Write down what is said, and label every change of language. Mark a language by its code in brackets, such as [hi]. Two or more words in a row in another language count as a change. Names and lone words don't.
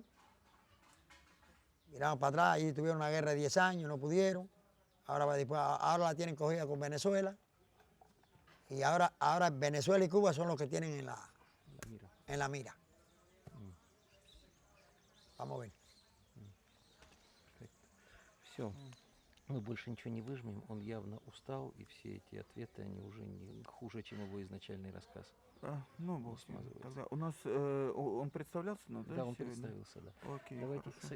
[es] Miraron para atrás, allí tuvieron una guerra de 10 años, no pudieron. Ahora la tienen cogida con Venezuela. Y ahora Venezuela y Cuba son los que tienen en la mira. Vamos a ver. [ru] Все. Мы больше ничего не выжмем. Он явно устал, и все эти ответы, они уже не хуже, чем его изначальный рассказ. Ну, бог с ним. смазывается. Тогда у нас он представлялся, ну, да? Да, он сегодня? представился, да. Окей, Давайте хорошо.